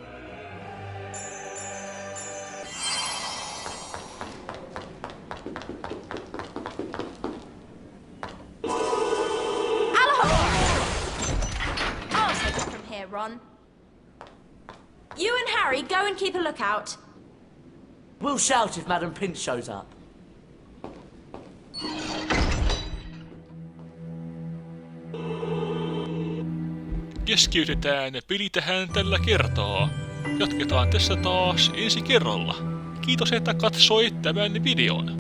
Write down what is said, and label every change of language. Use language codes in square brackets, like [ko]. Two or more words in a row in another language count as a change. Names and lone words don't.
[en] Ron. You and Harry go and keep a lookout. We'll shout if Madam Pinch shows up. [fi] Keskeytetään peli tähän tällä kertaa. Jatketaan tässä taas ensi kerralla. Kiitos, että katsoit tämän videon.